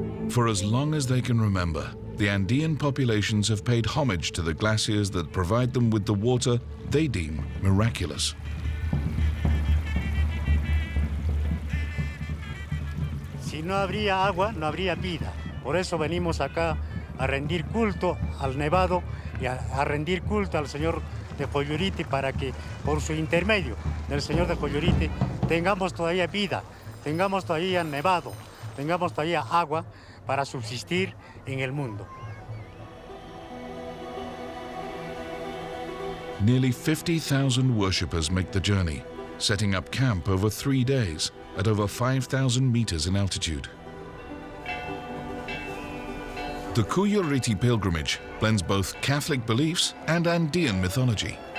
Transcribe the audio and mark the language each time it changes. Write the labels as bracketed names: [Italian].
[English] For as long as they can remember, the Andean populations have paid homage to the glaciers that provide them with the water they deem miraculous. [Spanish] Si no habría agua, no habría vida. Por eso venimos acá a rendir culto al nevado y a rendir culto al Señor de Coyurite para que por su intermedio del Señor de Coyurite tengamos todavía vida, tengamos todavía nevado, tengamos todavía agua para subsistir en el mundo. [English] Nearly 50,000 worshippers make the journey, setting up camp over 3 days at over 5,000 meters in altitude. The Coyurite pilgrimage blends both Catholic beliefs and Andean mythology.